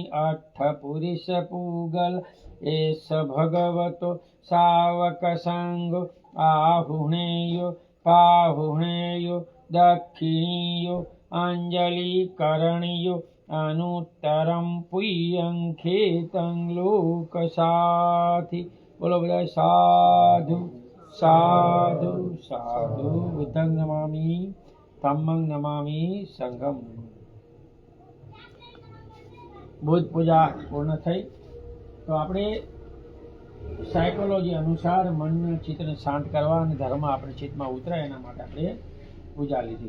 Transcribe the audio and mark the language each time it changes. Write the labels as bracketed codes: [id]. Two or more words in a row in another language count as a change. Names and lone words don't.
[pi] अट्ठपुरुषपूगल एष भगवतो शावकसङ्गो आहुणेयो पाहुणेयो दक्षिणीयो अञ्जलिकरणीयो अनुत्तरं पुय्यं खेतं लोकसाथि बोलो બધા સાધુ સાધુ સાધુ બુદ્ધં નમામિ ધમ્મં નમામિ સંઘં [gu] બુદ્ધ પૂજા પૂર્ણ થઈ. તો આપણે સાયકોલોજી અનુસાર મનના ચિત્તને શાંત કરવા અને ધર્મ આપણે ચિત્તમાં ઉતરે એના માટે આપણે પૂજા લીધી.